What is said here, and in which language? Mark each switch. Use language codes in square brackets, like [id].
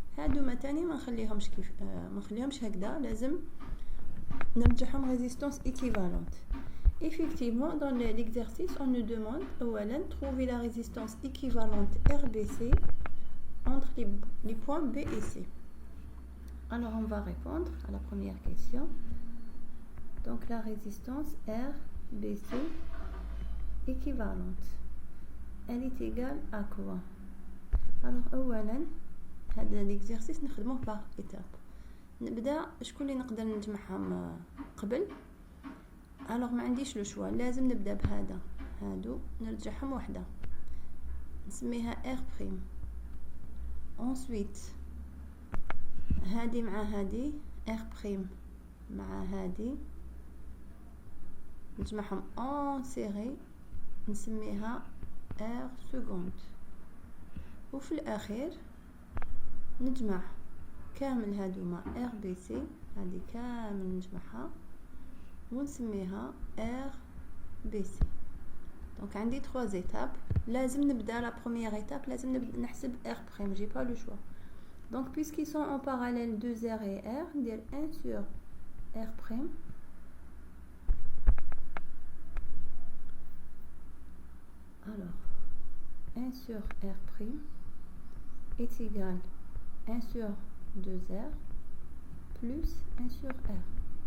[ar] هادوما تاني ما نخليهمش هكذا, لازم نرجعهم [fr] résistance équivalente. Effectivement, dans l'exercice, on nous demande [ar] أولا [fr] trouver la résistance équivalente RBC entre les points B et C. Alors on va répondre à la première question. Donc la résistance RBC équivalente, elle est égale à quoi? Alors [ar] أولا هذا [fr] l'exercice [ar] نخدموه [fr] par étape. [ar] نبدا شكون اللي نقدر نجمعهم قبل. alors ما عنديش لو شوا, لازم نبدا بهذا, هادو نرجعهم وحده نسميها R prime. ensuite هادي مع هادي R prime مع هادي نجمعهم [fr] en série [ar] نسميها R seconde. وفي الاخير نجمع كامل هادوما ار بي سي, هذه كامل نجمعها ونسميها ار بي سي. دونك عندي [fr] 3 étapes. [ar] لازم نبدا لا [fr] première étape, [ar] لازم نحسب ار بريم, [fr] j'ai pas le choix. Donc puisqu'ils sont en parallèle 2r et r, [ar] ندير [fr] 1 sur r prime alors 1 sur r prime est égal 1 sur 2r plus 1 sur r.